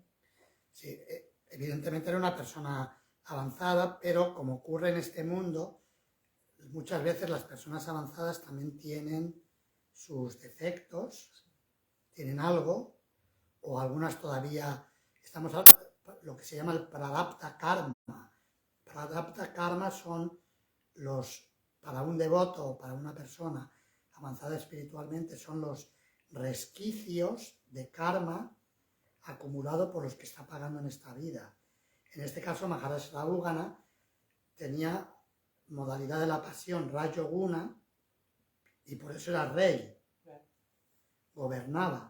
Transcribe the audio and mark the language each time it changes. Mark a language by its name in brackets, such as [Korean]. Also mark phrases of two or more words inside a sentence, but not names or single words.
[Spanish] Sí, evidentemente era una persona avanzada, pero como ocurre en este mundo, muchas veces las personas avanzadas también tienen sus defectos, tienen algo, o algunas todavía, estamos hablando de lo que se llama el [Sanskrit] pradapta karma. Pradapta karma [Spanish] son para un devoto o para una persona avanzada espiritualmente, son los resquicios de karma acumulado por los que está pagando en esta vida. En este caso, Maharaj Rahugana tenía modalidad de la pasión Rajoguna y por eso era rey, gobernaba.